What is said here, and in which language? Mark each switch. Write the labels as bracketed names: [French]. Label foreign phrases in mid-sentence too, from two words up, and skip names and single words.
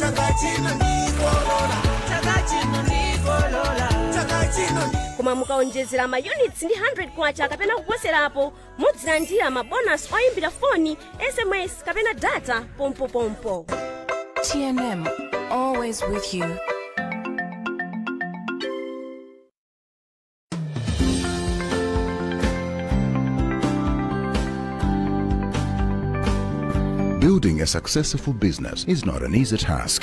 [Nyanja] Koma mukaonjezera ma units ndi 100 kwacha kapena kuposerapo mudzilandira ma bonus oyimbira phone, SMS kapena data pompo. [English] TNM, always with you. Building a successful business is not an easy task.